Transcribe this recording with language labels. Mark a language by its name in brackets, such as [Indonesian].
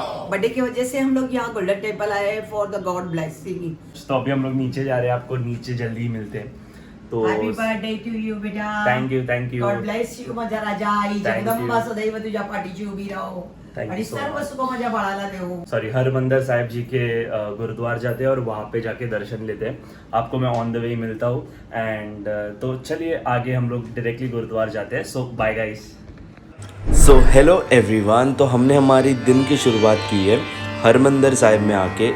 [Hindi] Birthday की वजह से हम लोग यहाँ गोल्डन टेम्पल आए [English] For the God blessing. [Hindi] तो अभी हम लोग नीचे जा रहे हैं. आपको नीचे जल्दी ही मिलते हैं. तो [English] Happy birthday to you बेटा. Thank you. God bless you [Marathi] माझा राजा. आई जगदंबा सदैव तुझ्या पाठीशी उभी राहो आणि सर्व सुख माझ्या बाळाला देवो. [Hindi] सॉरी, हरमंदिर साहिब जी के गुरुद्वार जाते हैं और वहाँ पे जाके दर्शन लेते हैं. आपको मैं [English] on the way [Hindi] मिलता हूँ एंड तो चलिए आगे हम लोग डायरेक्टली गुरुद्वार जाते हैं. [English] So bye guys. So hello everyone. [Hindi] तो हमने हमारी दिन की शुरुआत की है हरमंदिर साहिब में आके.